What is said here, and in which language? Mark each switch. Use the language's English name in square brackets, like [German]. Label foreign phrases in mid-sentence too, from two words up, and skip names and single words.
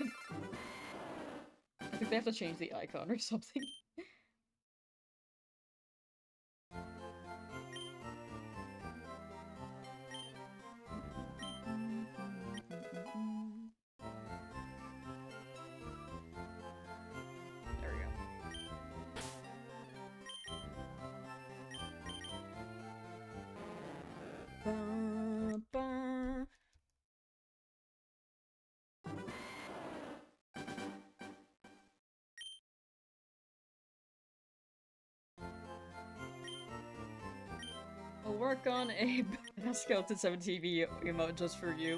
[English] I think they have to change the icon or something. There we go. Ba-ba. I'll work on a skeleton 7TV emote just for you.